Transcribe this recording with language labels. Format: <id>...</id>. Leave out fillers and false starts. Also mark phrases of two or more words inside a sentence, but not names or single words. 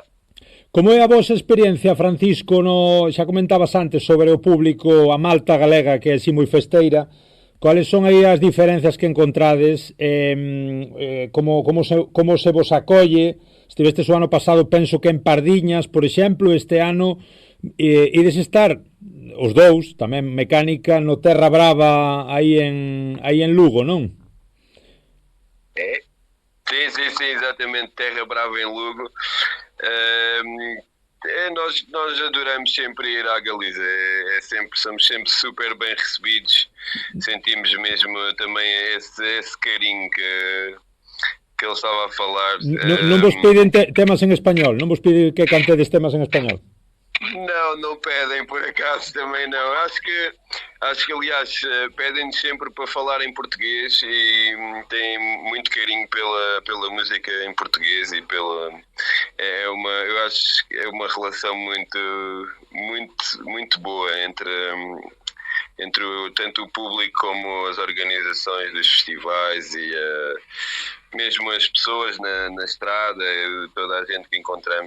<gl>Como é a vosa experiencia, Francisco, xa comentabas antes sobre o público, a Malta galega, que é así moi festeira, cuáles son aí as diferencias que encontrades, como se vos acolle? Estivestes o ano pasado, penso que en Pardiñas, por exemplo, este ano ides estar os dous, tamén mecánica, no Terra Brava aí en Lugo, non?</gl> <pt>Sim, exatamente, Terra Brava em Lugo. Nós adoramos sempre ir à Galiza, somos sempre super bem recebidos, sentimos mesmo também esse carinho que ele estava a falar.</pt> <gl>Non vos piden temas en español? Non vos piden que cantedes temas en español?</gl> <pt>Não pedem, por acaso também não. Acho que aliás, pedem-nos sempre para falar em português e têm muito carinho pela música em português e eu acho que é uma relação muito boa entre tanto o público como as organizações dos festivais e mesmo as pessoas na estrada, toda a gente que encontramos.</pt>